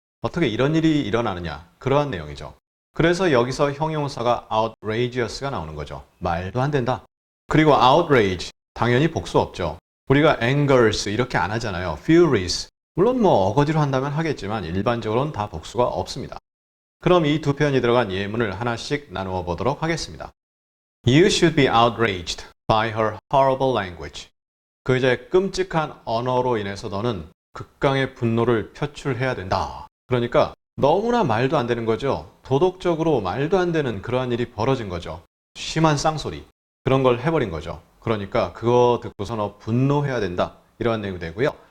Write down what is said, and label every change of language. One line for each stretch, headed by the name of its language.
Korean: 어떻게 이런 일이 일어나느냐, 그러한 내용이죠. 그래서 여기서 형용사가 outrageous가 나오는 거죠. 말도 안 된다. 그리고 outrage, 당연히 복수 없죠. 우리가 angers 이렇게 안 하잖아요. furious, 물론 뭐 어거지로 한다면 하겠지만 일반적으로는 다 복수가 없습니다. 그럼 이 두 표현이 들어간 예문을 하나씩 나누어 보도록 하겠습니다.
English: You should be outraged by her horrible language.
Korean: 그 여자의 끔찍한 언어로 인해서 너는 극강의 분노를 표출해야 된다. 그러니까 너무나 말도 안 되는 거죠. 도덕적으로 말도 안 되는 그러한 일이 벌어진 거죠. 심한 쌍소리, 그런 걸 해버린 거죠. 그러니까 그거 듣고서 너 분노해야 된다. 이러한 내용이 되고요.